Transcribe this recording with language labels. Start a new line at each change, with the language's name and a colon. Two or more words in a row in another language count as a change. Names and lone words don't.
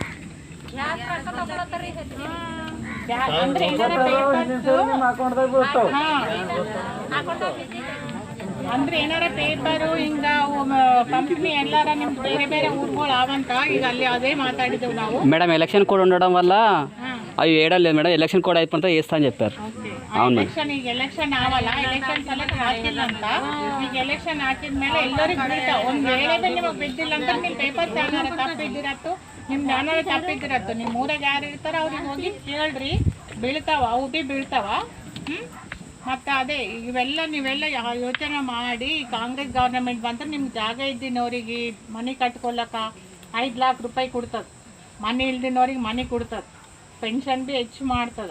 Kannada: ಅಂದ್ರೆ ಏನಾರ ಪೇಪರು ಹಿಂಗ ಕಂಪ್ನಿ ಎಲ್ಲಾರ ನಿಮ್ ಬೇರೆ ಬೇರೆ ಊರುಗಳು ಅವಂತ ಈಗ ಅಲ್ಲಿ ಅದೇ ಮಾತಾಡಿದೆವು ನಾವು.
Telugu: మేడం ఎలక్షన్ కోడ్ ఉండడం వల్ల అవి వేయలేదు మేడం. ఎలక్షన్ కోడ్ అయిపోతే వేస్తా అని చెప్పారు. అవును
Kannada: ఎలక్షన్ ಈಗ ಎಲೆಕ್ಷನ್ ಆವಲ್ಲ, ಎಲೆಕ್ಷನ್ ಸಲಕ್ಕೆ ಹಾಕಿಲ್ಲ ಅಂತ. ಈಗ ಎಲೆಕ್ಷನ್ ಹಾಕಿದ್ಮೇಲೆ ಎಲ್ಲರಿಗೂ ಬೀಳ್ತಾವ. ಒಂದ್ ವೇಳೆ ನಿಮಗೆ ಬಿದ್ದಿಲ್ಲ ಅಂತ ನಿಮ್ ಪೇಪರ್ಸ್ ಏನಾರ ತಪ್ಪಿದ್ದಿರತ್ತು, ನಿಮ್ದು ಏನಾರ ತಪ್ಪಿದ್ದಿರತ್ತು, ನಿಮ್ಮ ಊರಾಗ ಯಾರು ಇರ್ತಾರ ಅವ್ರಿಗೆ ಹೋಗಿ ಕೇಳ್ರಿ, ಬೀಳ್ತಾವ, ಅವು ಭೀ ಬೀಳ್ತಾವ. ಮತ್ತು ಅದೇ ನೀವೆಲ್ಲ ಯೋಚನೆ ಮಾಡಿ, ಕಾಂಗ್ರೆಸ್ ಗೌರ್ಮೆಂಟ್ ಬಂದ್ರೆ ನಿಮ್ಗೆ ಜಾಗ ಇದ್ದಿನವ್ರಿಗೆ ಮನೆ ಕಟ್ಕೊಳಕ 5 ಲಕ್ಷ ರೂಪಾಯಿ ಕೊಡ್ತದೆ, ಮನೆ ಇಲ್ದಿನವ್ರಿಗೆ ಮನೆ ಕೊಡ್ತದೆ, ಪೆನ್ಷನ್ ಭೀ ಹೆಚ್ಚು ಮಾಡ್ತದೆ.